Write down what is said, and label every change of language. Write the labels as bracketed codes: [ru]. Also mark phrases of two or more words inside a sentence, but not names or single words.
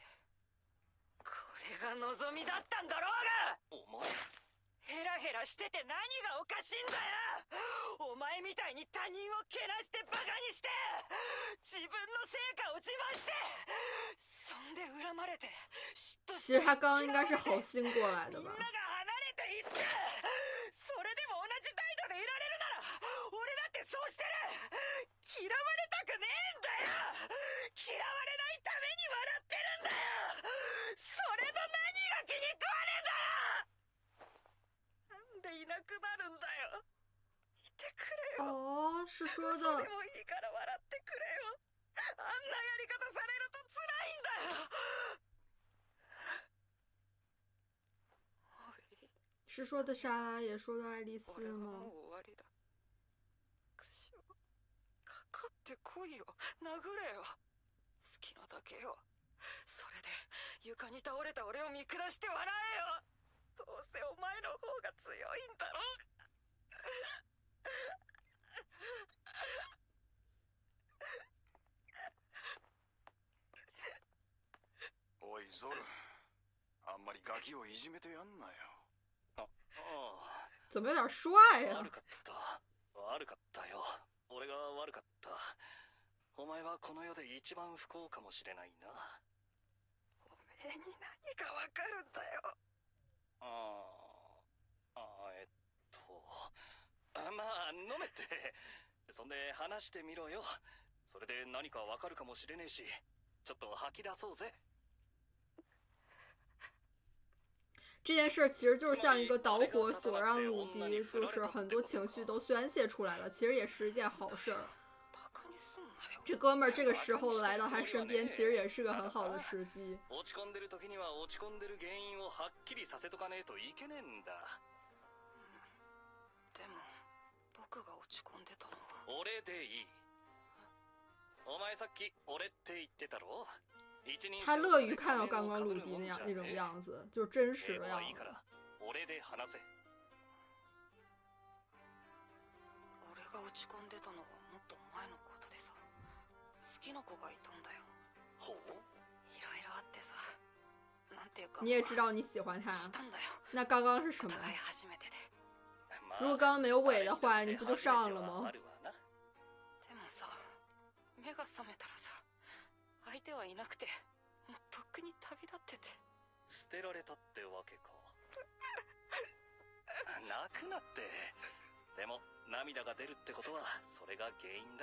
[ja] これが望みだったんだろうが。お前ヘラヘラしてて何がおかしいんだよ。お前みたいに他人をけなしてバカにして自分の成果を自慢してそんで恨まれて嫉妬して。 [zh] 其实他刚刚应该是好心过来的吧。 [ja] みんなが離れていってそれでも同じ態度でいられるなら俺だってそうしてる。嫌われたくねえんだよ。嫌われないために笑ってるんだよ。それの何が気に食わねえんだよ。なんでいなくなるんだよ。いてくれよ。 [zh] 哦，是说的。 [ja] でもいいから笑ってくれよ。あんなやり方されると辛いんだよ。 [zh] 是说的莎拉，也说的爱丽丝 [ja] 俺は [zh] 吗？ [ja] もう終わりだ。くしょかかってこいよ、殴れよ、好きなだけよ。それで床に倒れた俺を見下して笑えよ。どうせお前の方が強いんだろ。おいゾル、あんまりガキをいじめてやんなよ。ああ [zh] 怎么有点帅呀、 [ja] 悪かった悪かったよ。俺が悪かった。お前はこの世で一番不幸かもしれないな。おめえに何がわかるんだよ。まあ飲めって。そんで話してみろよ。それで何かわかるかもしれねえし、ちょっと吐き出そうぜ。 [zh] 这件事其实就是像一个导火索，让鲁迪就是很多情绪都宣泄出来了，其实也是一件好事儿。 [ja] バカにすんなよ。 [zh] 这哥们儿这个时候来到他身边，其实也是个很好的时机。 [ja] 落ち込んでる時には落ち込んでる原因をはっきりさせとかねえといけねえんだ。でも僕が落ち込んでたのは。俺でいい。お前さっき俺って言ってたろ。 [zh] 他乐于看到刚刚鲁迪那种样子，就是真实的样子。 [ja] 俺で話せ。俺が落ち込んでたのはもっと前のことでさ、好きな子がいたんだよ。ほう。いろいろあってさ、なんていうか。 [zh] 你也知道你喜欢他， [ja] したんだよ。 [zh] 那刚刚是什么？ [ja] お互い初めてで。 [zh] 如果刚刚没有尾的话，你不就上了吗？ [ja] でもさ、目が覚めたらさ、相手はいなくて、もうとっくに旅立ってて。捨てられたってわけか。泣くなって。でも涙が出るってことはそれが原因だ。